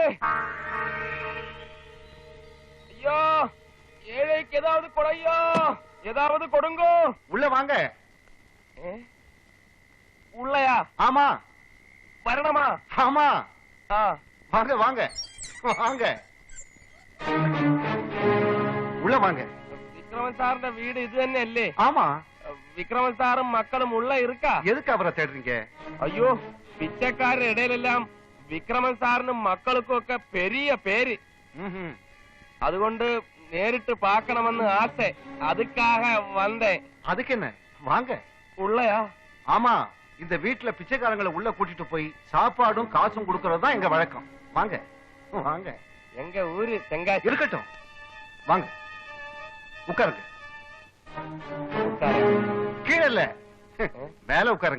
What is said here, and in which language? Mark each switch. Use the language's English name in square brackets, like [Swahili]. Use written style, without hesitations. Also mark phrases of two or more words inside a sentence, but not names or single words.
[Tamil] ஐயா, ஏழைக்கு ஏதாவது கொடையா, ஏதாவது கொடுங்க. உள்ள வாங்க. உள்ளயா? ஆமா. வரணுமா? ஆமா. வாங்க வாங்க வாங்க, உள்ள வாங்க. விக்ரமன் சாருடைய வீடு இது [Malayalam] തന്നെ അല്ലേ? [Tamil] ஆமா. விக்ரமன் சாரும் மக்களும் உள்ள இருக்கா? எதுக்கு அவரை தேடுறீங்க? ஐயோ, பிச்சைக்காரர் இடையிலெல்லாம் விக்ரமன் சாரிനും மக்களுக்கும் ഒക്കെ பெரிய பேரு. [Malayalam] അതുകൊണ്ട് നേരിട്ട് [Tamil] பார்க்கணும்னு ஆசை. அதுக்காக வந்தேன். அதுக்கு என்ன, வாங்க. உள்ளயா? ஆமா, இந்த வீட்டுல பிச்சைக்காரங்களை உள்ள கூட்டிட்டு போய் சாப்பாடும் காசும் கொடுக்கறது தான் எங்க வழக்கம். வாங்க வாங்க. எங்க ஊரு தெங்காசி. இருக்கட்டும், வாங்க. உட்காருங்க. கீழே இல்ல, மேல உட்காருங்க.